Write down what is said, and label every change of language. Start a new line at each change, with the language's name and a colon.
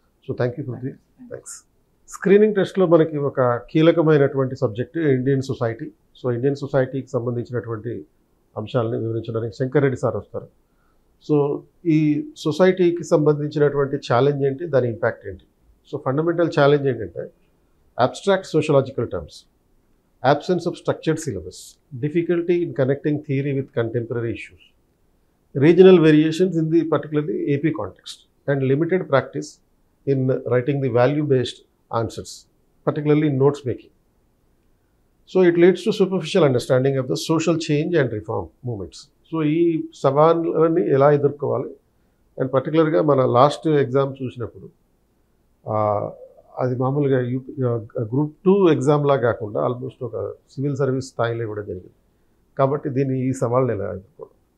English: So thank you for the thanks.
Telugu: Screening టెస్ట్లో మనకి ఒక కీలకమైనటువంటి subject Indian society. So Indian సొసైటీకి సంబంధించినటువంటి అంశాలని వివరించడానికి శంకర్ రెడ్డి సార్ వస్తారు. సో ఈ సొసైటీకి సంబంధించినటువంటి ఛాలెంజ్ ఏంటి, దాని ఇంపాక్ట్ ఏంటి?
English: so fundamental challenge
Telugu: ఏంటంటే
English: abstract sociological terms, absence of structured syllabus, difficulty in connecting theory with contemporary issues, regional variations in the particularly AP context, and limited practice in writing the value-based answers, particularly in notes making. So it leads to superficial understanding of the social change and reform movements.
Telugu: So ఈ సవాళ్ళని ఎలా ఎదుర్కోవాలి, and పర్టికులర్గా మన last exam చూసినప్పుడు అది మామూలుగా group 2 ఎగ్జామ్లా కాకుండా almost ఒక సివిల్ సర్వీస్ స్థాయిలో ఇవ్వడం జరిగింది. కాబట్టి దీన్ని ఈ సవాళ్ళని ఎలా ఎదుర్కోవడం?